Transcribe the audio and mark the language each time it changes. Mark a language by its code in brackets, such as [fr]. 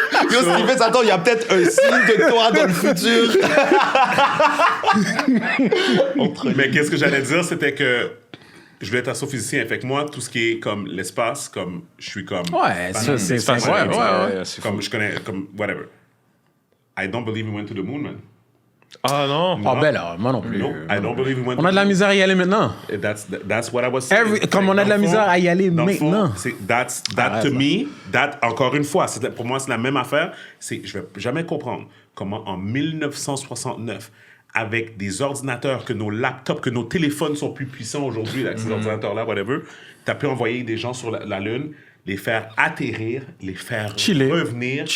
[fr] Yo, Steven, attends, il y a peut-être un signe de toi dans le futur. Mais qu'est-ce que j'allais dire, c'était que je voulais être astrophysicien. Fait que moi, tout ce qui est comme l'espace, comme je suis comme... Ouais, ça, c'est incroyable. Ouais. C'est Comme je connais, comme whatever. [en] I don't believe we went to the moon, man. [fr] Ah non. Ah ben là, moi non plus. [en] No, I don't believe we went [fr] On a de la misère à y aller maintenant. [en] That's what I was saying. [fr] Comme on a de la misère à y aller Dans le fond, maintenant. [en] That to me, [fr] encore une fois, pour moi, c'est la même affaire. Je vais jamais comprendre comment en 1969, avec des ordinateurs, que nos laptops, que nos téléphones sont plus puissants aujourd'hui, avec ces ordinateurs-là, whatever, t'as pu envoyer des gens sur la Lune, les faire atterrir, les faire revenir.